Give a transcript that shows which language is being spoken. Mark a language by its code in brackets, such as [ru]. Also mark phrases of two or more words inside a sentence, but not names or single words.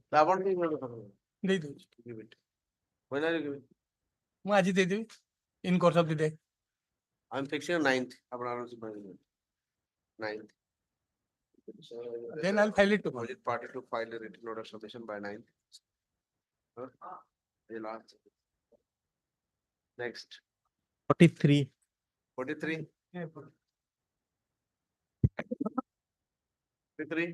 [or] ଆପଣ ଟିକେ ମନେ କରନ୍ତୁ. ଦେଇଦେଉଛି। [en] Give it. When are you giving? [or] ମୁଁ ଆଜି ଦେଇଦେବି [en] in course of the day. I'm fixing on 9th. [or] ଆପଣ ଆରାମସେ କହିଦେବେ. [en] 9th. Then I'll file it tomorrow. Opposite party to file a written note of submission by 9th. The last. Next. 43. 43. 43.